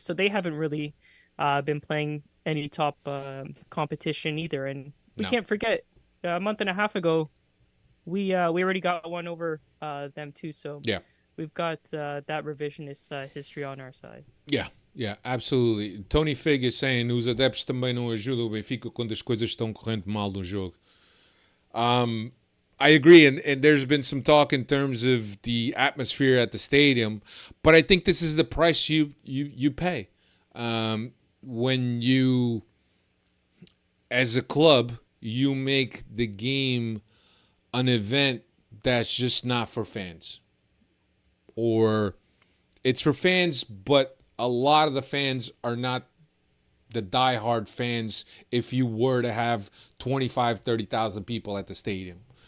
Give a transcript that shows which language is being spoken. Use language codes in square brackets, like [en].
[en] So they haven't really been playing any top competition either. And we No. can't forget a month and a half ago, we already got one over them too. So Yeah. we've got that revisionist history on our side. Yeah, absolutely. Tony Fig is saying [pt] os adeptos também não ajudam o Benfica quando as coisas estão correndo mal no jogo. [en] I agree, and there's been some talk in terms of the atmosphere at the stadium, but I think this is the price you pay when you, as a club, you make the game an event that's just not for fans, or it's for fans, but a lot of the fans are not the diehard fans if you were to have 25, 30,000 people at the stadium.